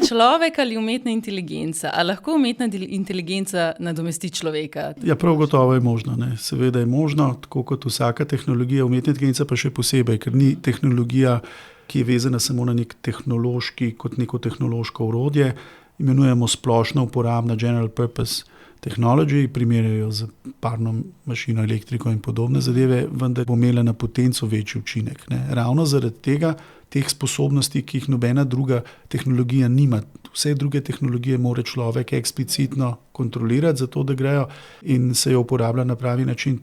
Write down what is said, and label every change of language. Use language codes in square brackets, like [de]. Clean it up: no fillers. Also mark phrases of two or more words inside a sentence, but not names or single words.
[sl] človek ali umetna inteligenca? A lahko umetna inteligenca nadomesti človeka? Ja, prav gotovo je možno. Ne. Seveda je možno, tako kot vsaka tehnologija, umetna inteligenca pa še posebej, ker ni tehnologija, ki je vezana samo na nek tehnološki, kot neko tehnološko orodje. Imenujemo splošno uporabna [en] general purpose technology, [sl] primerjajo z parno mašino, elektriko in podobne zadeve, vendar bo imela na potenco večji učinek. Ne. Ravno zaradi tega, teh sposobnosti, ki jih nobena druga tehnologija nima. Vse druge tehnologije mora človek eksplicitno kontrolirati, zato da grejo in se jo uporablja na pravi način.